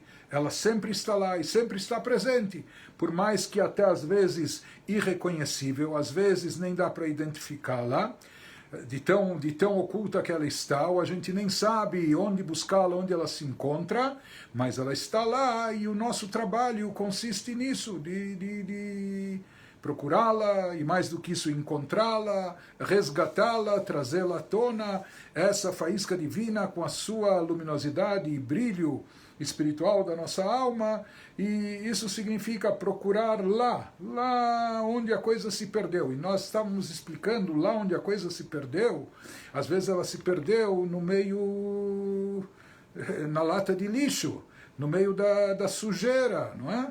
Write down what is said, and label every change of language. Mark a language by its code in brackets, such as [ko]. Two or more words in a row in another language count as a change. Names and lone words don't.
[pt] Ela sempre está lá e sempre está presente, por mais que até às vezes irreconhecível, às vezes nem dá para identificá-la, de tão oculta que ela está, ou a gente nem sabe onde buscá-la, onde ela se encontra, mas ela está lá e o nosso trabalho consiste nisso, de procurá-la e mais do que isso encontrá-la, resgatá-la, trazê-la à tona, essa faísca divina com a sua luminosidade e brilho espiritual da nossa alma, e isso significa procurar lá onde a coisa se perdeu. E nós estávamos explicando lá onde a coisa se perdeu, às vezes ela se perdeu no meio, na lata de lixo, no meio da sujeira, não é?